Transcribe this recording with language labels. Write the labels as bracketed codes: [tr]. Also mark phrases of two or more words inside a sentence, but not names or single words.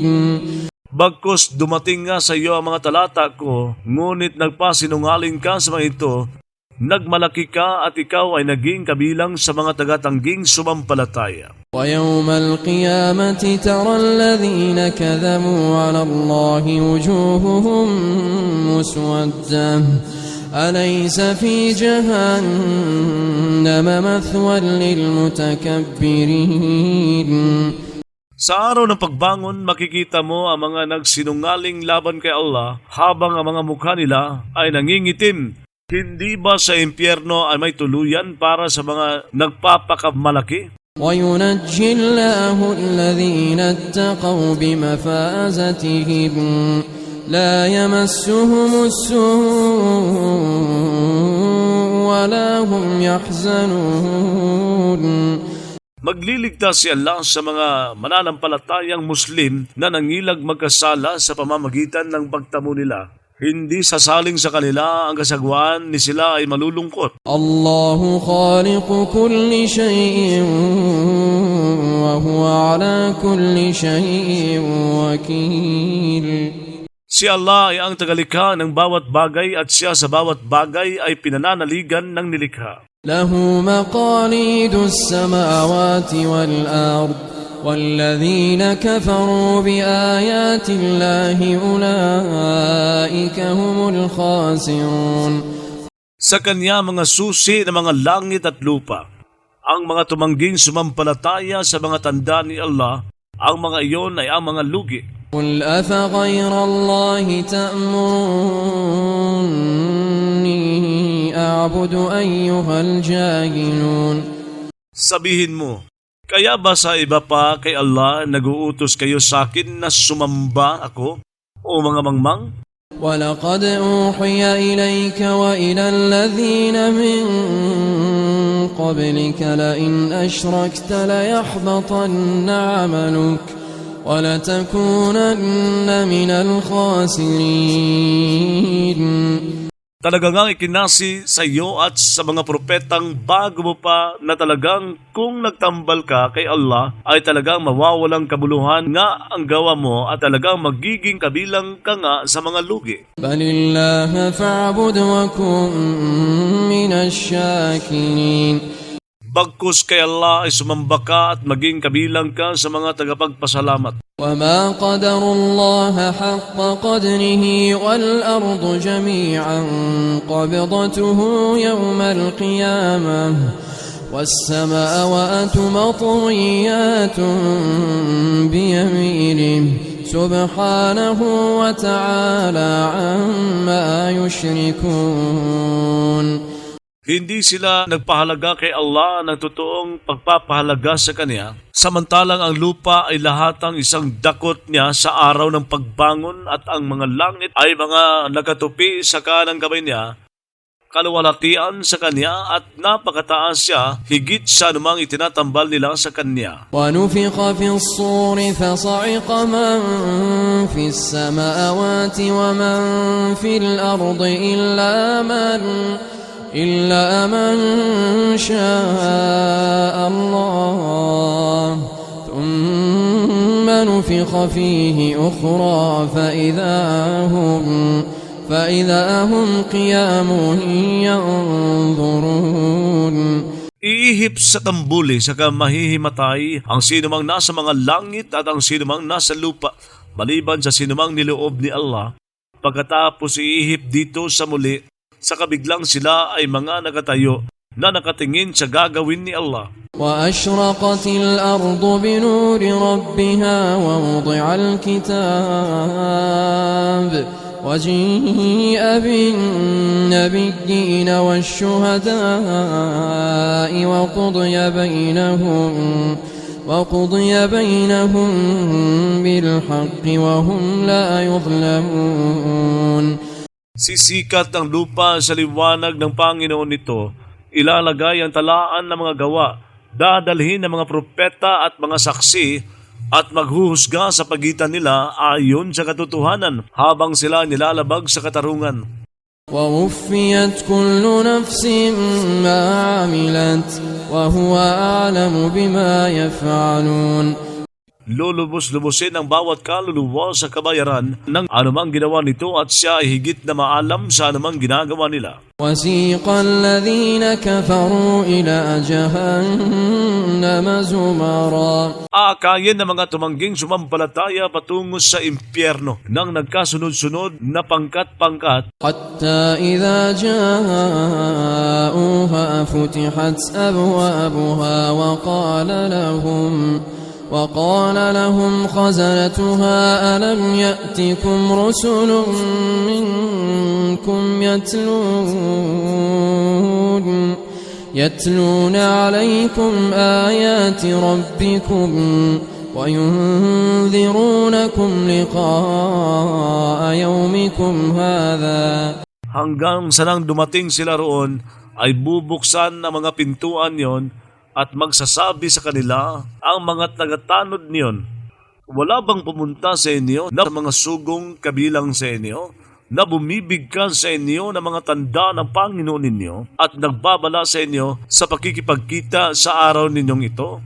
[tl] Bagkus dumating nga sa iyo ang mga talata ko, ngunit nagpasinungaling ka sa mga ito, nagmalaki ka at ikaw ay naging kabilang sa mga tagatangging sumampalataya. [ar] ويوم القيامة ترى الذين كذبوا على الله وجوههم مسودة أليس في جهنم مثوى للمتكبرين. [tl] Sa araw ng pagbangon, makikita mo ang mga nagsinungaling laban kay Allah habang ang mga mukha nila ay nangingitim. Hindi ba sa impyerno ay may tuluyan para sa mga nagpapakamalaki? [ar] وينجي الله الذين اتقوا بمفازتهم لا يمسهم السوء ولا هم يحزنون. [tl] Magliligtas si Allah sa mga mananampalatayang Muslim na nangilag magkasala sa pamamagitan ng pagtamo nila. Hindi sasaling sa kanila ang kasagwan ni sila ay malulungkot. [ar] الله خالق كل شيء وهو على كل شيء وكيل. [tl] Si Allah ay ang tagalikha ng bawat bagay at siya sa bawat bagay ay pinananaligan ng nilikha. [ar] له مقاليد السماوات والأرض والذين كفروا بآيات الله أولئك هم الخاسرون. [tl] Sa kanya mga susi ng mga langit at lupa. Ang mga tumangging sumampalataya sa mga tanda ni Allah, ang mga iyon ay ang mga lugi. [ar] قل أفغير الله تأمروني أعبد أيها الجاهلون. [tl] Sabihin mo, kaya ba sa iba pa kay Allah nag-uutos kayo sa akin na sumamba ako, o mga mangmang? [ar] ولقد أوحي إليك وإلى الذين من قبلك لئن أشركت ليحبطن عملك ولتكونن من الخاسرين. [tl] Talagang ikinasi sa iyo at sa mga propetang bago mo pa na talagang kung nagtambal ka kay Allah ay talagang mawawalang kabuluhan nga ang gawa mo at talagang magiging kabilang ka nga sa mga lugi. [ar] بل الله فاعبد وكن من الشاكرين. [tl] Bagkus kay Allah ay sumamba ka at maging kabilang ka sa mga tagapagpasalamat. [ar] وَمَا قَدَرُوا اللَّهَ حَقَّ قَدْرِهِ وَالْأَرْضُ جَمِيعًا قَبْضَتُهُ يَوْمَ الْقِيَامَةِ وَالسَّمَاوَاتُ مَطْوِيَّاتٌ بِيَمِينِهِ سُبْحَانَهُ وَتَعَالَى عَمَّا يُشْرِكُونَ. [tl] Hindi sila nagpahalaga kay Allah ng totoong pagpapahalaga sa Kanya, samantalang ang lupa ay lahatang isang dakot niya sa araw ng pagbangon at ang mga langit ay mga nakatupi sa kanang kamay niya, kaluwalhatian sa Kanya at napakataas siya higit sa anumang itinatambal nila sa Kanya. [ar] وَنُفِخَ فِي الصُّورِ فَصَعِقَ مَن فِي السَّمَاوَاتِ وَمَن فِي الْأَرْضِ إلا من شاء الله ثم نفخ فيه أخرى فإذا هم قيام ينظرون. [tl] Iihip sa tambuli saka mahihimatay ang sinumang nasa mga langit at ang sinumang nasa lupa, maliban sa sinumang niloob ni Allah. Pagkatapos iihip dito sa muli, sa kabiglang sila ay mga nakatayo na nakatingin sa gagawin ni Allah. [ar] وَأَشْرَقَتِ الْأَرْضُ بِنُورِ رَبِّهَا وَوُضِعَ الْكِتَابُ وَجِيءَ بِالنَّبِيِّينَ وَالشُّهَدَاءِ وَقُضِيَ بَيْنَهُم بِالْحَقِّ وَهُمْ لَا يُظْلَمُونَ. [tl] Sisikat ang lupa sa liwanag ng Panginoon nito, ilalagay ang talaan ng mga gawa, dadalhin ng mga propeta at mga saksi, at maghuhusga sa pagitan nila ayon sa katotohanan habang sila nilalabag sa katarungan. [ar] وَوُفِّيَتْ كُلُّ نَفْسٍ مَا عَمِلَتْ وَهُوَ أَعْلَمُ بِمَا يَفْعَلُونَ. [tl] Lulubos-lubusin ang bawat kaluluwa sa kabayaran ng anumang ginawa nito at siya ay higit na maalam sa anumang ginagawa nila. [ar] وَسِيقَ الَّذِينَ كَفَرُوا إِلَى جَهَنَّمَ زُمَرًا. [tl] Aakayin ng mga tumangging sumampalataya patungo sa impyerno ng nagkasunod-sunod na pangkat-pangkat. [ar] حَتَّى إِذَا جَاءُوهَا فُتِحَتْ أَبْوَابُهَا وقال لهم خزنتها ألم يأتكم رسل منكم يتلون عليكم آيات ربكم وينذرونكم لقاء يومكم هذا. [tl] Hanggang sa nang dumating sila roon ay bubuksan ang mga pintuan yon at magsasabi sa kanila ang mga tagatanod niyon, wala bang pumunta sa inyo na mga sugong kabilang sa inyo, na bumibigkas sa inyo ng mga tanda ng Panginoon ninyo at nagbabala sa inyo sa pakikipagkita sa araw ninyong ito?